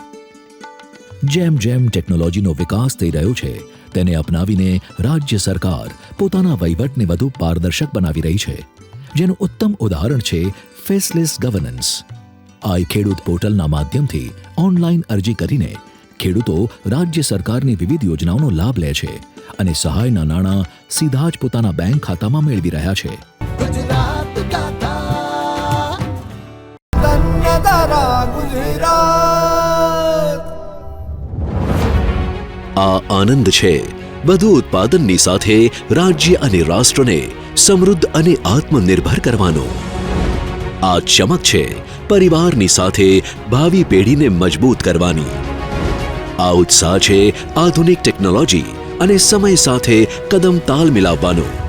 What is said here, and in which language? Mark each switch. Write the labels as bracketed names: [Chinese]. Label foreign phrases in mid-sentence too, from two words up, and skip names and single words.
[Gujarati] જેમ જેમ ટેકનોલોજીનો વિકાસ થઈ રહ્યો છે તેને અપનાવીને રાજ્ય સરકાર પોતાના વહીવટને વધુ પારદર્શક બનાવી રહી છે, જેનું ઉત્તમ ઉદાહરણ છે [English] faceless governance. [Gujarati] આ ખેડૂત પોર્ટલના માધ્યમથી ઓનલાઈન અરજી કરીને ખેડૂતો રાજ્ય સરકારની વિવિધ યોજનાઓનો લાભ લે છે અને સહાયના નાણાં સીધા જ પોતાના બેંક ખાતામાં મેળવી રહ્યા છે. [Hindi] गुजरात गाथा धन्यदारा गुजरात. [Gujarati] આ આનંદ છે વધુ ઉત્પાદનની સાથે રાજ્ય અને રાષ્ટ્રને સમૃદ્ધ અને આત્મનિર્ભર કરવાનો. આ ચમક છે પરિવારની સાથે ભાવિ પેઢીને મજબૂત કરવાની. આ ઉત્સાહ છે આધુનિક ટેકનોલોજી અને સમય સાથે કદમ તાલ મિલાવવાનો.